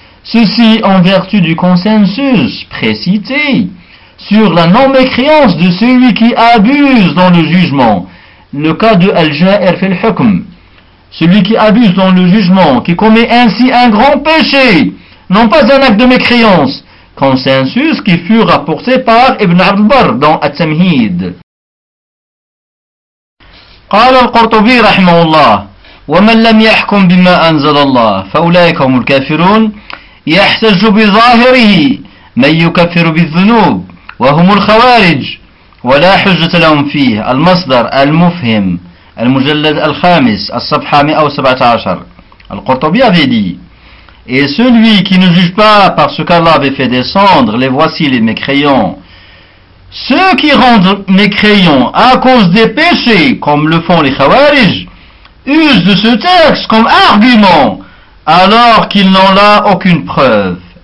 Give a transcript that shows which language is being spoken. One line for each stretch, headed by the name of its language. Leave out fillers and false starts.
French: Ceci en vertu du consensus précité sur la non-mécréance de celui qui abuse dans le jugement. Le cas de Al-Ja'ir fil Hukm. Celui qui abuse dans le jugement, qui commet ainsi un grand péché, non pas un acte de mécréance. Consensus qui fut rapporté par Ibn al-Barr dans At-Tamhid.
Arabic: قال القرطبي رحمه الله ومن لم يحكم بما أنزل الله فأولئك هم الكافرون. يحتج بظاهره من يكفر بالذنوب وهم الخوارج ولا حجة لهم فيه. المصدر المفهم المجلد الخامس الصفحة 117.
French: القرطبي avait dit: Et celui qui ne juge pas par ce qu'Allah avait fait descendre, les voici les mécréants. Ceux qui rendent mécréants à cause des péchés, comme le font les Khawarij, usent de ce texte comme argument, alors qu'ils n'ont là aucune preuve.